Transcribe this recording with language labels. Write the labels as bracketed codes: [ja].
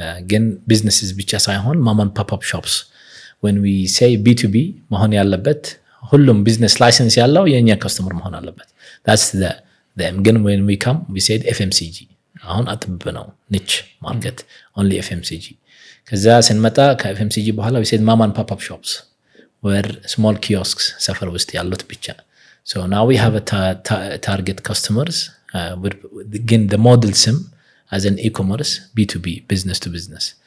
[en] ግን businesses [am] ብቻ ሳይሆን [en] mom and pop-up shops. When we say B2B [am] መሆን ያለበት ሁሉም ቢዝነስ ላይሰንስ ያለው የኛ ከስተመር መሆን አለበት. [en] That's the ግን when we come we said FMCG. [am] አሁን አጥብ ነው [en] niche market, only FMCG. [am] ከዛ ስንመጣ ከFMCG በኋላ [en] we said mom and pop-up shops where small kiosks [am] ሰፈር ውስጥ ያሉት ብቻ. [en] So now we have a target customers with again the model sim as an e-commerce B2B, business to business.